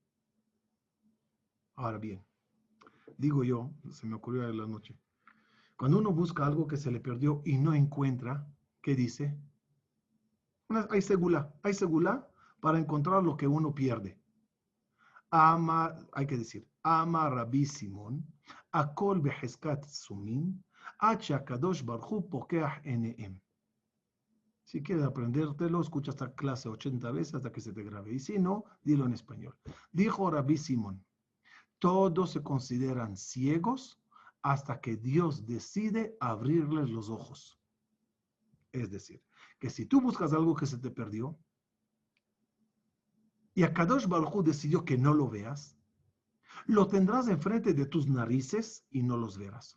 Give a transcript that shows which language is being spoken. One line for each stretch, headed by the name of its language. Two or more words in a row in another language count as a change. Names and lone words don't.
Spanish: Ahora bien, digo yo, se me ocurrió en la noche, cuando uno busca algo que se le perdió y no encuentra, ¿qué dice? Hay segula para encontrar lo que uno pierde. Hay que decir,
Hebrew: אמר רבי שמעון הכל בחזקת סומין עד הקדוש ברוך הוא פוקח עיניהם.
Spanish: Si quieres aprendértelo, escucha esta clase 80 veces hasta que se te grabe. Y si no, dilo en español. Dijo Rabbi Simón, todos se consideran ciegos hasta que Dios decide abrirles los ojos. Es decir, que si tú buscas algo que se te perdió, y
Hebrew: הקדוש ברוך הוא
Spanish: decidió que no lo veas, lo tendrás enfrente de tus narices y no los verás.